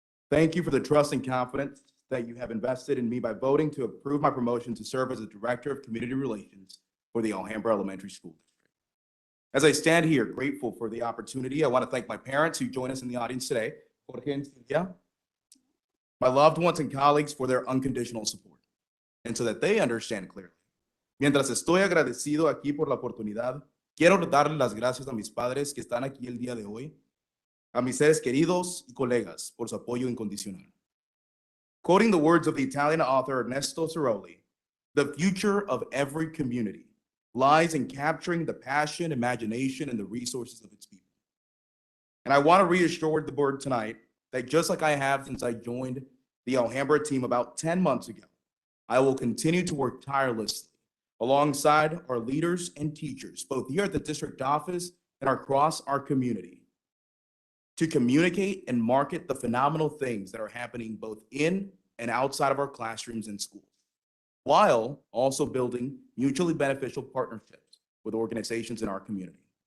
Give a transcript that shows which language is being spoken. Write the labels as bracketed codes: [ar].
[en] Thank you for the trust and confidence that you have invested in me by voting to approve my promotion to serve as the Director of Community Relations for the Alhambra Elementary School District. As I stand here grateful for the opportunity, I want to thank my parents who join us in the audience today, Jorge and Silvia, my loved ones and colleagues for their unconditional support, and so that they understand clearly. [es] Mientras estoy agradecido aquí por la oportunidad, quiero darle las gracias a mis padres que están aquí el día de hoy, a mis seres queridos y colegas por su apoyo incondicional. [en] Quoting the words of the Italian author Ernesto Ceroli, the future of every community lies in capturing the passion, imagination, and the resources of its people. And I want to reassure the board tonight that just like I have since I joined the Alhambra team about 10 months ago, I will continue to work tirelessly alongside our leaders and teachers, both here at the district office and across our community, to communicate and market the phenomenal things that are happening both in and outside of our classrooms and schools, while also building mutually beneficial partnerships with organizations in our community.